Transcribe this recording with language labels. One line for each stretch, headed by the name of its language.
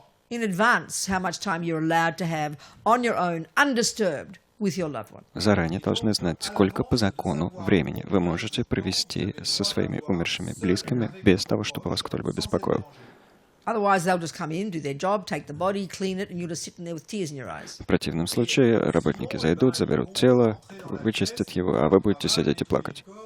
English: In advance, how much time you're allowed to have on your own, undisturbed, with your loved one.
Russian: Заранее должны знать, сколько по закону времени вы можете провести со своими умершими близкими без того, чтобы вас кто-либо беспокоил.
English: Otherwise, they'll just come in, do their job, take the body, clean it, and you're just sitting there with tears in your eyes.
Russian: В противном случае работники зайдут, заберут тело, вычистят его, а вы будете сидеть и плакать.